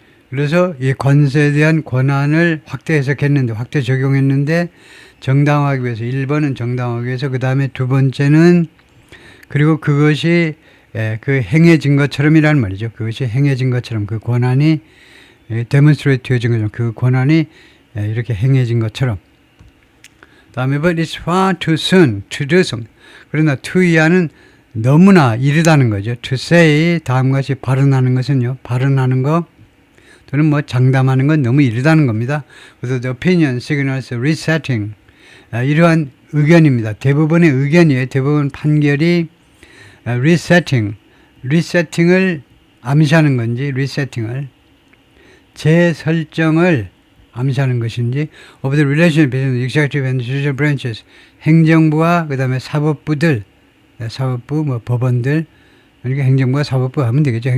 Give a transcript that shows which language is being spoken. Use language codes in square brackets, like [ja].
[ko] 그래서 이 관세에 대한 권한을 확대 해석했는데, 확대 적용했는데 정당화하기 위해서 1번은 정당화하기 위해서, 그 다음에 두 번째는 그리고 그것이 그 행해진 것처럼이라는 말이죠. 그것이 행해진 것처럼 그 권한이 demonstrate 되어진 것처럼 그 권한이 이렇게 행해진 것처럼. [en] 다음에 but it's far too soon to do something. [ko] 그러나 too 이하는 너무나 이르다는 거죠. [en] to say [ko] 다음과 같이 발언하는 것은요. 발언하는 거 또는 장담하는 건 너무 이르다는 겁니다. [en] 그래서 the opinion signals resetting. [ko] 이러한 의견입니다. 대부분의 의견이에요. 대부분 판결이 리세팅을 암시하는 건지, 리세팅을 재설정을 암시하는 것인지, [en] of the relation between the executive and judicial branches, [ko] 행정부와 그 다음에 사법부들, 사법부, 법원들, 그러니까 행정부와 사법부 하면 되겠죠.